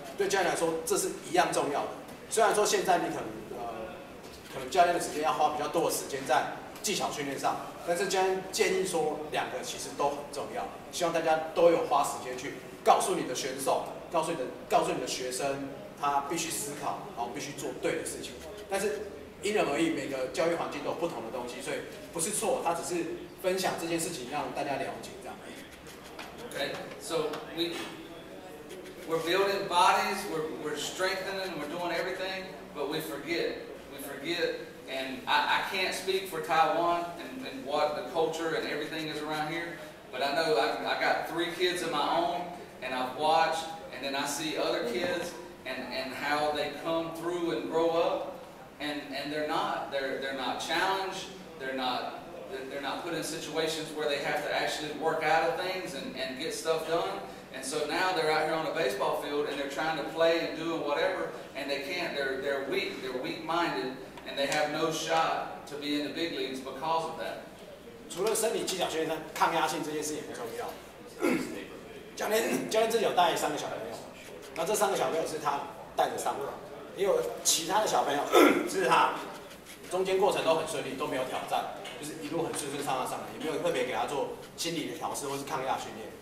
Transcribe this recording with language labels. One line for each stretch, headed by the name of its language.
Chinese: 对教练来说，这是一样重要的。虽然说现在你可能教练的时间要花比较多的时间在技巧训练上，但是教练建议说，两个其实都很重要，希望大家都有花时间去告诉你的选手。告诉你的学生，他必须思考，然后必须做对的事情。但是因人而异，每个教育环境都有不同的东西，所以不是错，他只是分享这件事情，让大家了解这样。
English: Okay, so we're building bodies, we're strengthening, we're doing everything, but we forget, and I can't speak for Taiwan and what the culture and everything is around here, but I know I got 3 kids of my own, and I've watched. And then I see other kids and how they come through and grow up, and they're not challenged, they're not put in situations where they have to actually work out of things and get stuff done. And so now they're out here on a baseball field and they're trying to play and doing whatever, and they can't. They're weak-minded, and they have no shot to be in the big leagues because of that.
Chinese: 除了生理技巧训练上，抗压性这件事也很重要。教练自己有带3个小朋友，那这3个小朋友是他带着上来，也有其他的小朋友是他中间过程都很顺利，都没有挑战，就是一路很顺上来，也没有特别给他做心理的调试或是抗压训练。